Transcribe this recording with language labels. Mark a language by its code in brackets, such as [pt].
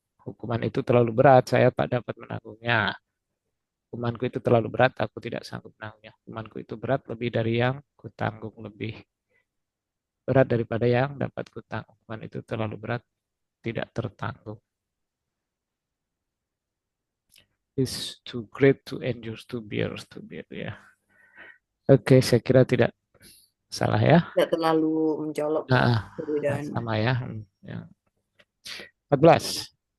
[id] Hukuman itu terlalu berat, saya tak dapat menanggungnya. Hukumanku itu terlalu berat, aku tidak sanggup menanggungnya. Hukumanku itu berat lebih dari yang kutanggung, lebih berat daripada yang dapat kutanggung. Hukuman itu terlalu berat, tidak tertanggung. [en] It's too great to endure, to bear ya. [id] Oke, saya kira tidak salah ya. Tidak terlalu mencolok Nah, perbedaannya. sama ya. Ya. 14.